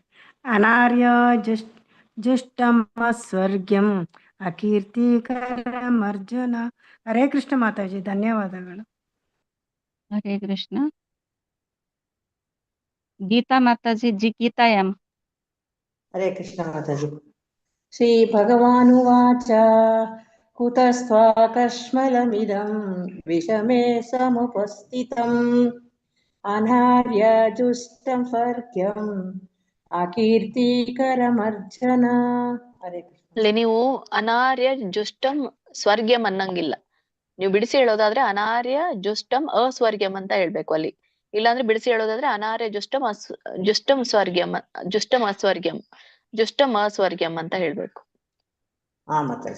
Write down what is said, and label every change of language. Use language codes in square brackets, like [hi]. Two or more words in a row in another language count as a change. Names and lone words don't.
[sa] ಅನಾರ್ಯ ಜುಷ್ಟಮಸ್ವರ್ಗ್ಯಂ ಅಕೀರ್ತಿಕರಮರ್ಜುನ. ಹರೇ ಕೃಷ್ಣ [kn] ಮಾತಾಜಿ. ಧನ್ಯವಾದಗಳು. [sa] ಹರೇ ಕೃಷ್ಣ. [kn] ಗೀತಾ ಮಾತಾಜಿ. ಗೀತಾ ಎಂ. [sa] ಹರೇ ಕೃಷ್ಣ ಮಾತಾಜಿ. ಶ್ರೀ ಭಗವಾನುವಾಚ कुतस्त्वाकश्मलमिदं विषमे समुपस्थितम् अनार्यजुष्टं स्वर्ग्यम् अकीर्तिकरमर्जन. हरे कृष्ण. [kn] ಅಲ್ಲಿ ನೀವು [sa] ಅನಾರ್ಯ ಜುಷ್ಟಂ ಸ್ವರ್ಗ್ಯಂ [kn] ಅನ್ನಂಗಿಲ್ಲ. ನೀವು ಬಿಡಿಸಿ ಹೇಳೋದಾದ್ರೆ [sa] ಅನಾರ್ಯ ಜುಷ್ಟಂ ಅಸ್ವರ್ಗ್ಯಂ [kn] ಅಂತ ಹೇಳ್ಬೇಕು ಅಲ್ಲಿ. ಇಲ್ಲಾಂದ್ರೆ ಬಿಡಿಸಿ ಹೇಳೋದಾದ್ರೆ [sa] ಅನಾರ್ಯ ಜುಷ್ಟಂ ಜುಷ್ಟಂ ಸ್ವರ್ಗ್ಯಂ ಜುಷ್ಟಂ ಅಸ್ವರ್ಗ್ಯಂ ಜುಷ್ಟಂ ಅಸ್ವರ್ಗ್ಯಂ [kn] ಅಂತ ಹೇಳ್ಬೇಕು. ಹಾ ಮಾತಾಜಿ.